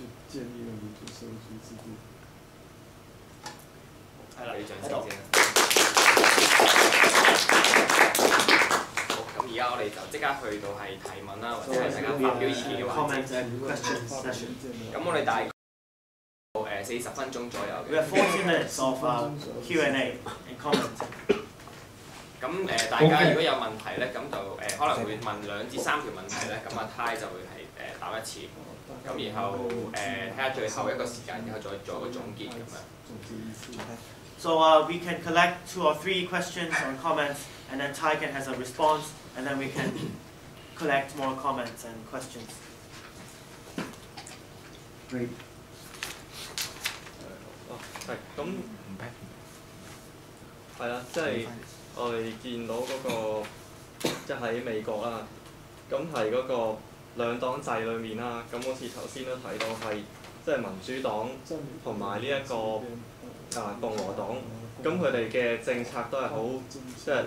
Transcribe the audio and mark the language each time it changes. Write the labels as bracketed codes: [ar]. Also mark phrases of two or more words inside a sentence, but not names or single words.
[yue] 係啦，俾掌聲先。好，咁而家我哋就即刻去到係提問啦，或者係大家發表意見嘅環節。咁我哋大概40分鐘左右嘅。 [en] We have 40 minutes of Q&A and comment. [yue] 咁大家如果有問題咧，咁就可能會問2至3條問題咧，咁阿泰就會係答一次。咁然後睇下最後一個時間，然後再做一個總結咁樣。 [en] So we can collect 2 or 3 questions or comments, and then Taiken has a response, and then we can collect more comments and questions. Great. [yue] 係咁係啦，即係我哋見到嗰個即係喺美國啦，咁係嗰個兩黨制裏面啦，咁好似頭先都提到係即係民主黨同埋呢一個共和黨，咁佢哋嘅政策都係好即係